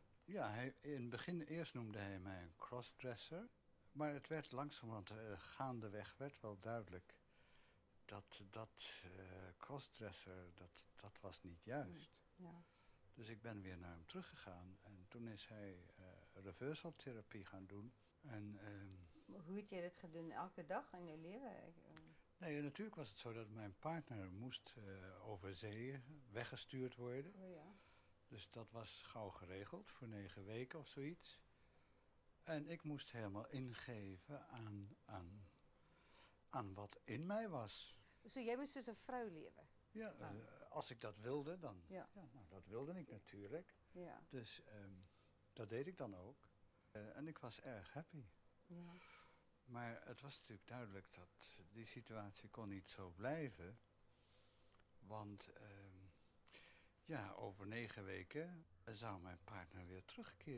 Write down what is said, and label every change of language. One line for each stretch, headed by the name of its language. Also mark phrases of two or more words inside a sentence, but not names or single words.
Dutch: Ja, in het begin eerst noemde hij mij een crossdresser. Maar het werd langzamerhand, gaandeweg werd wel duidelijk dat crossdresser, dat was niet juist. Ja. Dus ik ben weer naar hem teruggegaan en toen is hij reversaltherapie gaan doen. En,
Afrikaans: Hoe het jy dit gedoen elke dag in jou lewe?
Dutch: nee, natuurlijk was het zo dat mijn partner moest over zee weggestuurd worden. Oh ja. Dus dat was gauw geregeld voor 9 weken of zoiets. En ik moest helemaal ingeven aan wat in mij was.
Afrikaans: So jy moes soos 'n vrou lewe.
Dutch: Ja, als ik dat wilde, dan... Ja. nou, dat wilde ik natuurlijk. Ja. Dus dat deed ik dan ook. En ik was erg happy. Ja. Maar het was natuurlijk duidelijk dat die situatie kon niet zo blijven. Want ja, over 9 weken zou mijn partner weer terugkeren.